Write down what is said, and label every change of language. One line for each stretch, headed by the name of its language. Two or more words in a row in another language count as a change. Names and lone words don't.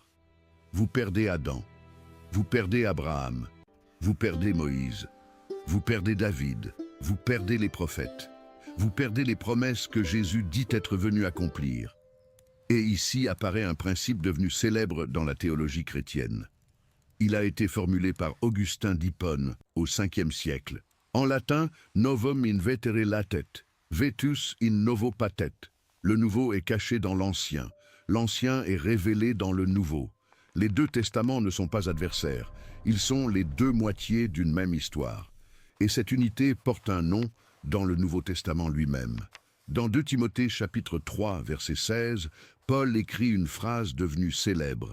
French: Vous perdez Adam, vous perdez Abraham, vous perdez Moïse, vous perdez David, vous perdez les prophètes, vous perdez les promesses que Jésus dit être venu accomplir. Et ici apparaît un principe devenu célèbre dans la théologie chrétienne. Il a été formulé par Augustin d'Hippone au 5e siècle. En latin,
Latin: novum in vetere latet, vetus in novo patet.
French: Le nouveau est caché dans l'ancien. L'ancien est révélé dans le nouveau. Les deux testaments ne sont pas adversaires. Ils sont les deux moitiés d'une même histoire. Et cette unité porte un nom dans le Nouveau Testament lui-même. Dans 2 Timothée chapitre 3, verset 16, Paul écrit une phrase devenue célèbre.